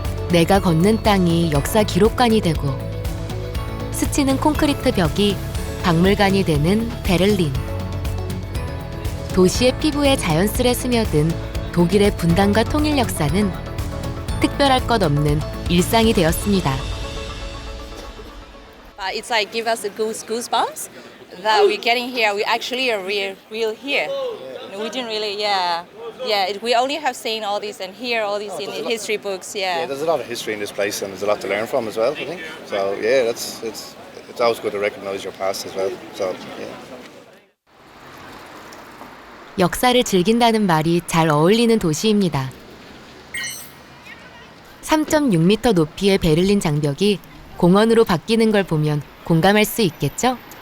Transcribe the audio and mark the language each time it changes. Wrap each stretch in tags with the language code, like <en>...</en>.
<ko>내가 걷는 땅이 역사 기록관이 되고 스치는 콘크리트 벽이 박물관이 되는 베를린. 도시의 피부에 자연스레 스며든 독일의 분단과 통일 역사는 특별할 것 없는 일상이 되었습니다.</ko> <en>It's like give us the goosebumps that we're getting here. We actually are real here. We didn't really, we only have seen all these and hear all these in history books. Yeah, there's a lot of history in this place, and there's a lot to learn from as well, I think. So yeah, it's always good to recognise your past as well. So yeah.</en> <ko>역사를 즐긴다는 말이 잘 어울리는 도시입니다. 3.6m 높이의 베를린 장벽이 공원으로 바뀌는 걸 보면 공감할 수 있겠죠?</ko>